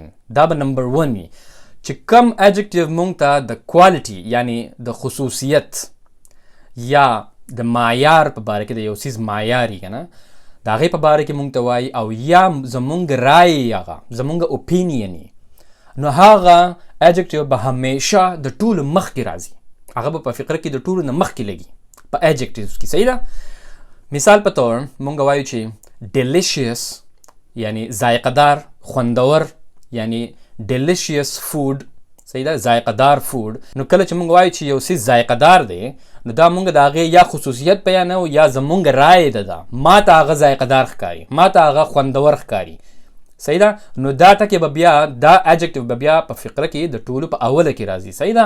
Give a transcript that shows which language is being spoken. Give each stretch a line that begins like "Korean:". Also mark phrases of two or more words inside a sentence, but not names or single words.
Pashto: دا به نمبر 1 وي چې کوم adjective مونږ ته د quality یعنی د خصوصیت یا د معیار په باره کې د یو څیز معیار یي که نه د هغې په باره کې مونږ ته وایي او یا زمونږ رایې هغه زمونږ opinion یي نو هغه adjective به همیشه د ټولو مخکې راځي. هغه به په فقره کې د ټولو نه مخکې لګي په adjectives کې. صحیح ده. مثال په طور مونږ وایو چې delicious یعنی ذایقه دار، خوندور یعنی
English: delicious food.
Pashto: صحیح ده. ذایقه دار فود. نو کله چې مونږ وایو چې یو څیز ذایقه دار دی نو دا مونږ د هغې یا خصوصیت بیانو یا زمونږ رایې ده ما ته هغه ذایقه دار ښکاري، ما ته هغه خوندور ښکاري. صحیح ده. نو دا ټکې به بیا دا adjective به بیا په فقره کې د ټولو په اوله کې راځي. صحیح ده.